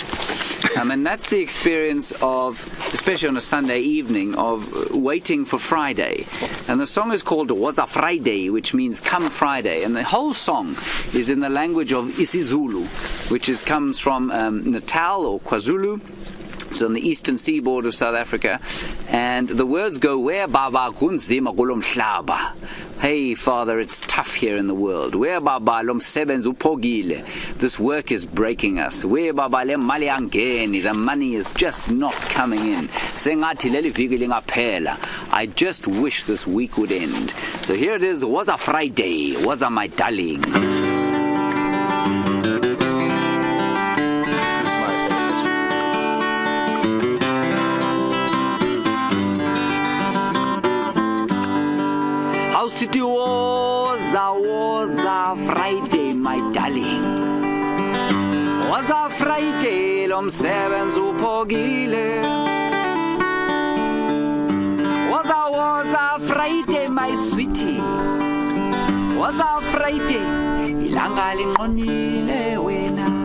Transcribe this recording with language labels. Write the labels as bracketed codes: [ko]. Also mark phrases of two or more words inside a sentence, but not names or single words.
[en] And that's the experience of, especially on a Sunday evening, of waiting for Friday. And the song is called Was a Friday, which means come Friday. And the whole song is in the language of isiZulu, which comes from Natal or KwaZulu. It's on the eastern seaboard of South Africa. And the words go, [zu] "Where Baba kunzima kulom mhlaba." [en] Hey, Father, it's tough here in the world. [zu] Where Baba lo msebenzi uphogile. [en] This work is breaking us. [zu] Where Baba le mali angeni. [en] The money is just not coming in. [zu] Sengathi leli viki lingaphela. [en] I just wish this week would end. So here it is. Was a Friday. Was a my darling. It was a Friday, my darling. Was a Friday, [zu] lomsebenzi uphogile. [en] Was a Friday, my sweetie. Was a Friday, [zu] ilanga linqonile wena.